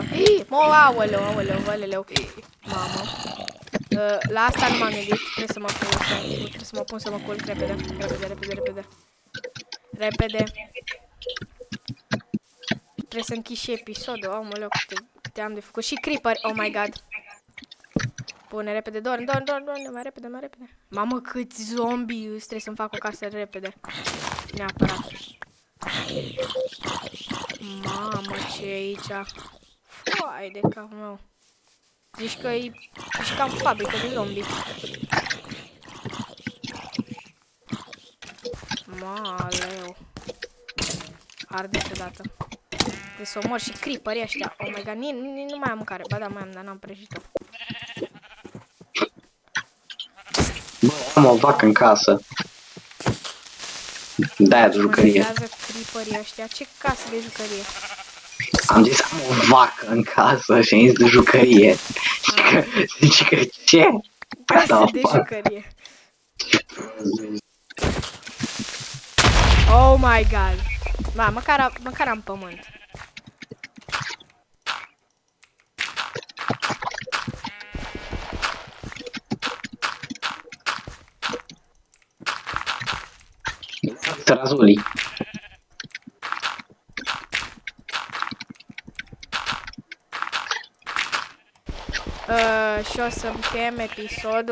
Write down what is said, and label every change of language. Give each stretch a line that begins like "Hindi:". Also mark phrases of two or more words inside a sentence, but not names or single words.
Romanian: Mă, aoleu. Mamă. La asta nu m-am gândit, trebuie să mă pun să mă culc repede. Repede. Trebuie să închid și episodul, aoleu, câte am de făcut. Și creeper,
English: oh my god.
Romanian: Pune repede, dorm, mai repede. Mamă, câți zombie, trebuie să-mi fac o casă repede. Neapărat. Mamă, ce e aici? Foai de capul meu. Zici că e ca o fabrică de zombie. Maleu. Arde deodată. Trebuie să omor și creeperii ăștia.
English: Oh my god,
Romanian: nu mai am mâncare. Ba da, mai am, dar n-am prăjit-o. Bă, am o vacă în casă. De-aia de jucărie. Mă creeperii ăștia. Ce casă de jucărie? Am zis am o vacă în casă și am zis de jucărie. Zici că ce? Casă de jucărie.
English: Oh my god.
Romanian: Ma, măcar am pământ. Razuli. Și o să încheiem episodul.